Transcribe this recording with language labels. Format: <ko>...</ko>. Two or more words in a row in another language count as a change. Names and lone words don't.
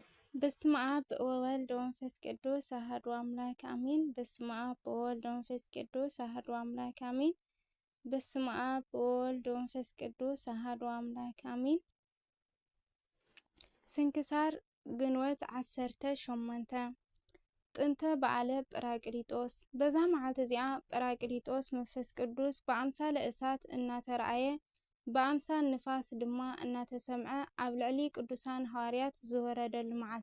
<gez>በስመ አብ ወወልድ ወመንፈስ ቅዱስ አሐዱ አምላክ አሜን። በስመ አብ ወወልድ ወመንፈስ ቅዱስ አሐዱ አምላክ አሜን። በስመ አብ ወወልድ ወመንፈስ ቅዱስ አሐዱ አምላክ አሜን።</gez> <ti>ስንክሳር ግንቦት 18 ጥንተ በዓለ ጰራቅሊጦስ። በዛ መዓልት እዚኣ ጰራቅሊጦስ መንፈስ ቅዱስ በአምሳለ እሳት እናተረአየ በአምሳል ንፋስ ድማ እናተሰምዐ ኣብ ልዕሊ ቅዱሳን ሐዋርያት ዝወረደሉ መዓልቲ</ti>